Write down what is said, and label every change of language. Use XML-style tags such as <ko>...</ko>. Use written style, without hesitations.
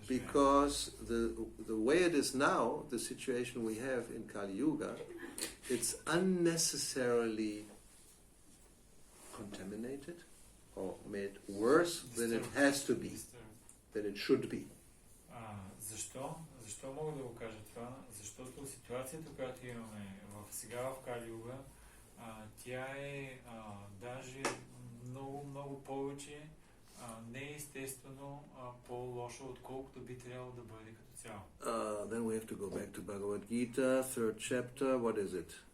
<en>Because the way it is now, the situation we have in Kali Yuga, it's unnecessarily contaminated or made worse than it has to be, than it should be.</en> <bg>Защо? Защо мога да го кажа това? Защото ситуацията, която имаме сега в Кали Юга, тя е даже много повече неестествено по-лоша, отколкото би трябвало да бъде като цяло.</bg> <en>Then we have to go back to Bhagavad Gita, 3rd chapter. What is it?</en>